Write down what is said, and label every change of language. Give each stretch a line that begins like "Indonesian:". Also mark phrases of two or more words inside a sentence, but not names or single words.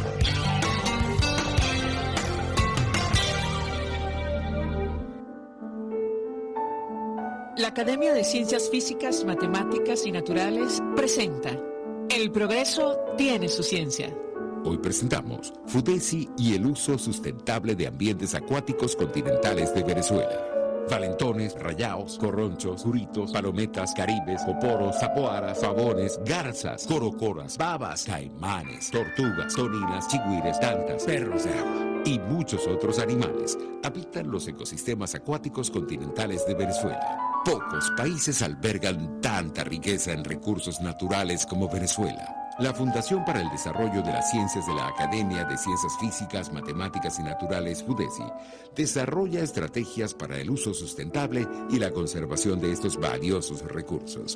Spanish: La Academia de Ciencias Físicas, Matemáticas y Naturales presenta El progreso tiene su ciencia. Hoy presentamos FUDESI y el uso sustentable de ambientes acuáticos continentales de Venezuela. Valentones, rayaos, corronchos, juritos, palometas, caribes, oporos, zapoaras, pavones, garzas, corocoras, babas, caimanes, tortugas, toninas, chigüires, tantas, perros de agua y muchos otros animales habitan los ecosistemas acuáticos continentales de Venezuela. Pocos países albergan tanta riqueza en recursos naturales como Venezuela. La Fundación para el Desarrollo de las Ciencias de la Academia de Ciencias Físicas, Matemáticas y Naturales, FUDESI, desarrolla estrategias para el uso sustentable y la conservación de estos valiosos recursos.